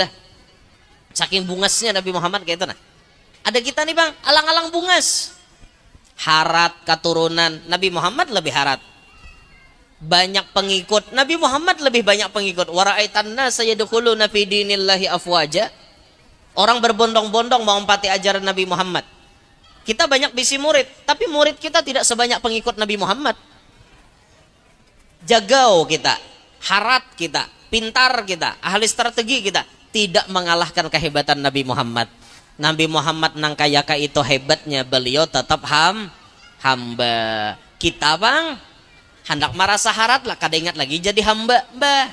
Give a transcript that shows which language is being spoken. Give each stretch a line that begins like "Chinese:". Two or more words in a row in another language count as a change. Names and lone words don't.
Banjar: Saking bungasnya Nabi Muhammad kayak itu nah. Ada kita nih bang, alang-alang bungas. Harat keturunan Nabi Muhammad lebih harat.
Indonesian: Banyak pengikut Nabi Muhammad lebih banyak pengikut.
Arabic: ورأيت الناس يدخلون في دين الله أفواجا.
Indonesian: Orang berbondong-bondong mau empati ajaran Nabi Muhammad. Kita banyak bisi murid, tapi murid kita tidak sebanyak pengikut Nabi Muhammad.
Banjar: Jagau kita, harat kita, pintar kita, ahli strategi kita, tidak mengalahkan kehebatan Nabi Muhammad. Nabi Muhammad nang kayaka itu hebatnya, beliau tetap hamba. Kita bang, hendak merasa harat lah, kada ingat lagi jadi hamba, bah.